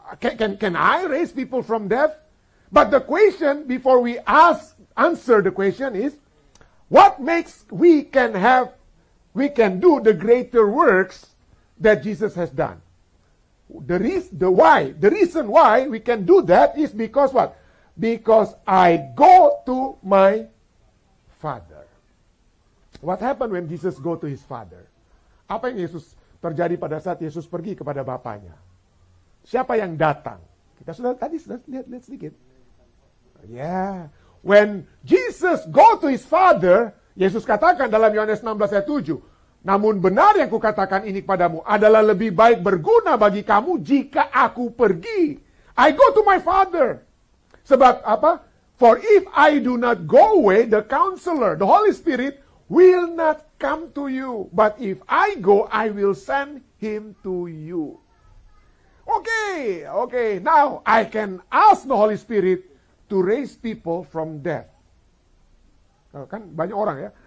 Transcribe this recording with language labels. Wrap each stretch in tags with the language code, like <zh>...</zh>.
<en>Can I raise people from death? But the question, before we answer the question is, what makes we can do the greater works that Jesus has done? The reason why we can do that is because what? Because I go to my Father. What happened when Jesus go to his Father?</en> <id>Apa yang terjadi pada saat Yesus pergi kepada Bapaknya? Siapa yang datang? Kita sudah lihat sedikit. Yeah.</id> <en>When Jesus go to his Father,</en> <id>Yesus katakan dalam Yohanes 16 ayat 7, namun benar yang kukatakan ini kepadamu adalah lebih baik berguna bagi kamu jika aku pergi.</id> <en>I go to my Father.</en> <id>Sebab apa?</id> <en>For if I do not go away, the Counselor, the Holy Spirit, will not come to you. But if I go, I will send him to you. Okay. Now I can ask the Holy Spirit to raise people from death.</en> <id>Kan banyak orang ya.</id>